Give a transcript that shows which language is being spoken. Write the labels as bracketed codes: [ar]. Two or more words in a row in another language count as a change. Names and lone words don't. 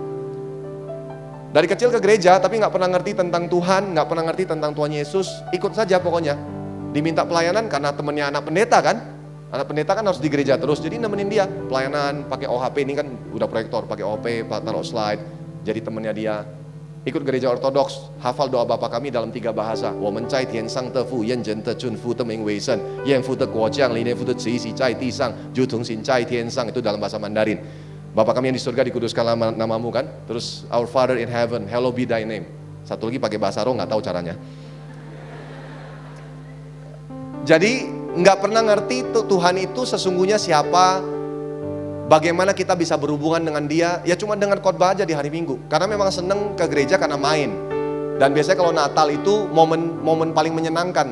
[id] Dari kecil ke gereja, tapi nggak pernah ngerti tentang Tuhan, nggak pernah ngerti tentang Tuhan Yesus, ikut saja pokoknya. Diminta pelayanan karena temennya anak pendeta kan, anak pendeta kan harus di gereja terus, jadi nemenin dia pelayanan pakai OHP, ini kan udah proyektor, pakai OHP, taruh slide, jadi temennya dia. ikut gereja ortodoks, hafal doa Bapa kami dalam 3 bahasa. [zh] 我们在天上的父，愿人的尊父的名为圣，愿父的国降临，愿父的旨意在地上，如同行在天上. [id] Itu dalam bahasa Mandarin. Bapa kami yang di surga, dikuduskan namamu kan. [en] Terus Our Father in heaven, hallowed be thy name. [id] Satu lagi pakai bahasa roh, nggak tahu caranya. Jadi nggak pernah ngerti Tuhan itu sesungguhnya siapa, bagaimana kita bisa berhubungan dengan dia, ya cuma dengan khotbah aja di hari Minggu. Karena memang seneng ke gereja karena main. Dan biasanya kalau Natal itu momen paling menyenangkan.